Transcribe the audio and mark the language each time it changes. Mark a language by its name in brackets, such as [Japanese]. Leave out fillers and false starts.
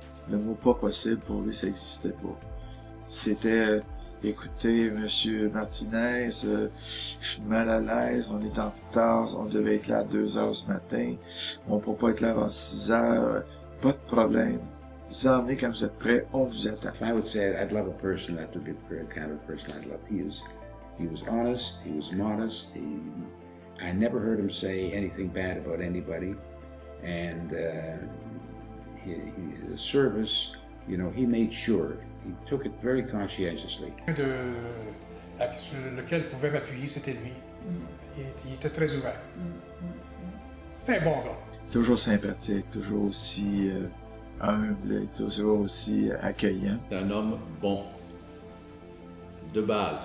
[French] Le mot pas possible, pour lui, ça n'existait pas. C'était, écoutez, Monsieur Martinez, je suis mal à l'aise, on est en retard, on devait être là à 2 heures ce matin, on ne peut pas être là avant 6 heures, pas de problème. Vous emmenez quand vous êtes prêts, on vous attend. [English] I would say I'd love a person that would be the kind of person I'd love. He was honest, he was modest, I never heard him say anything bad about anybody, and his service, you know, he made sure, he took it very conscientiously. [French] Sur lequel je pouvais m'appuyer, c'était lui. Il était très ouvert. C'était un bon gars. Toujours sympathique, toujours aussi humble, toujours aussi accueillant. C'est un homme bon, de base.